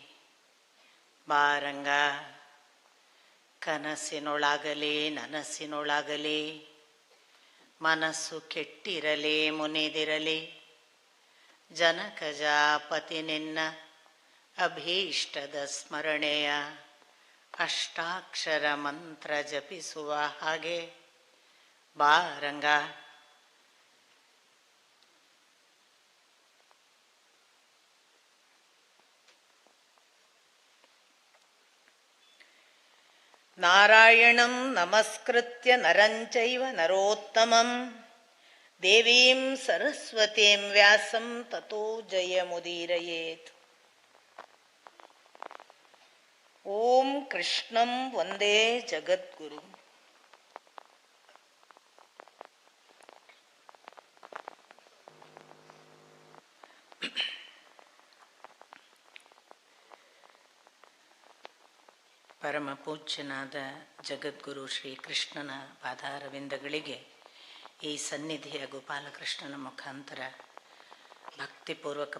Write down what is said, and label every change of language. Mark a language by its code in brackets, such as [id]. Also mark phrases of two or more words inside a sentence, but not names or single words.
[kn] ಬಾರಂಗ ಕನಸಿನೊಳಗಲಿ ನನಸಿನೊಳಗಲಿ ಮನಸ್ಸು ಕೆಟ್ಟಿರಲಿ ಮುನಿದಿರಲಿ. ಜನಕಜಾಪತಿ ನಿನ್ನ ಅಭೀಷ್ಟದ ಸ್ಮರಣೆಯ ಅಷ್ಟಾಕ್ಷರ ಮಂತ್ರ ಜಪಿಸುವ ಹಾಗೆ ಬಾರಂಗ. [sa] ನಾರಾಯಣಂ ನಮಸ್ಕೃತ್ಯ ನರಂಚೈವ ನರೋತ್ತಮಂ ದೇವೀಂ ಸರಸ್ವತೀಂ ವ್ಯಾಸಂ ತತೋ ಜಯಮುದೀರಯೇತ್. ಓಂ ಕೃಷ್ಣಂ ವಂದೇ ಜಗದ್ಗುರು. [kn] ಪರಮ ಪೂಜ್ಯನಾದ ಜಗದ್ಗುರು ಶ್ರೀಕೃಷ್ಣನ ಪಾದಾರವಿಂದಗಳಿಗೆ ಈ ಸನ್ನಿಧಿಯ ಗೋಪಾಲಕೃಷ್ಣನ ಮುಖಾಂತರ ಭಕ್ತಿಪೂರ್ವಕ